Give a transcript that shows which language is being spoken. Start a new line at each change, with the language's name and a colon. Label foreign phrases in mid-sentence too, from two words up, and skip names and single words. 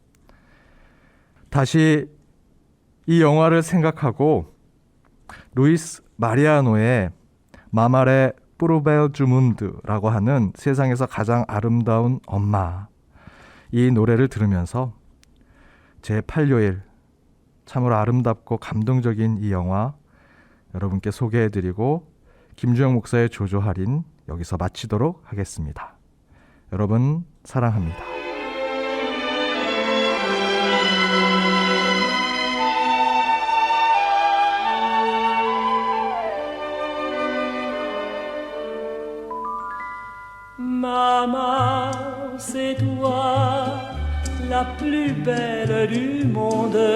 Korean: 다시 이 영화를 생각하고 루이스 마리아노의 마말의 뿌르벨 주문드라고 하는 세상에서 가장 아름다운 엄마, 이 노래를 들으면서 제8요일 참으로 아름답고 감동적인 이 영화 여러분께 소개해드리고 김주영 목사의 조조 할인 여기서 마치도록 하겠습니다. 여러분 사랑합니다.
French: Maman, c'est toi la plus belle du monde.